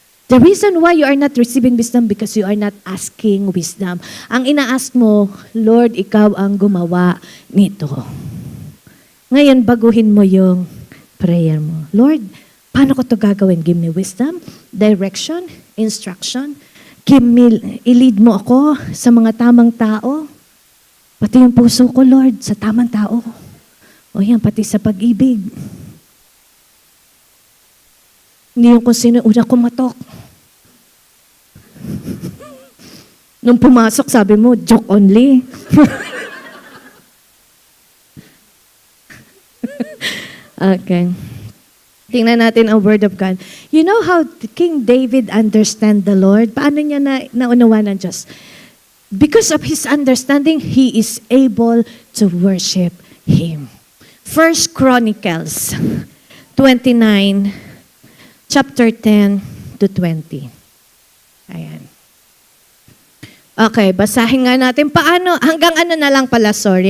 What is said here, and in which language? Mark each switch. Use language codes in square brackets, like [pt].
[en] The reason why you are not receiving wisdom because you are not asking wisdom. [tl] Ang ina-ask mo, Lord, ikaw ang gumawa nito. Ngayon, baguhin mo yung prayer mo. Lord, paano ko to gagawin? [en] Give me wisdom, direction, instruction. [tl] I-lead mo ako sa mga tamang tao. Pati yung puso ko, Lord, sa tamang tao. O yan, pati sa pag-ibig. Hindi yung kung sino una kumatok. Nung pumasok, sabi mo, [en] joke only. [tl] Okay. Tingnan natin ang Word of God. [en] You know how King David understand the Lord? [tl] Paano niya naunawa ng Diyos? [en] Because of his understanding, he is able to worship Him. 1 Chronicles 29, chapter 10 to 20. Ayan. [tl] Okay, basahin nga natin. Paano? Hanggang ano na lang pala, sorry.